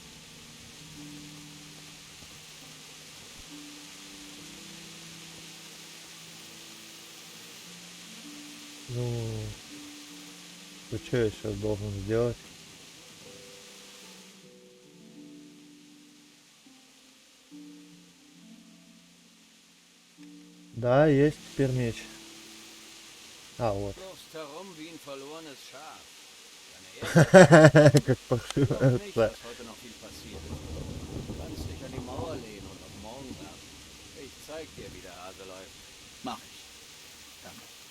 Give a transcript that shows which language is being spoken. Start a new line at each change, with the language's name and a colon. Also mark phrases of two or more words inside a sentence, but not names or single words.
Russian: Ну, что я сейчас должен сделать? Да, есть теперь меч. А, вот.
German: Läufst herum wie ein verlorenes Schaf. Deine
Russian: Как паршиво.
German: Glaub nicht, dass heute noch viel passiert. Du kannst dich an die Mauer lehnen und auf morgen warten. Ich zeig dir, wie der Hase läuft. Mach ich. Danke.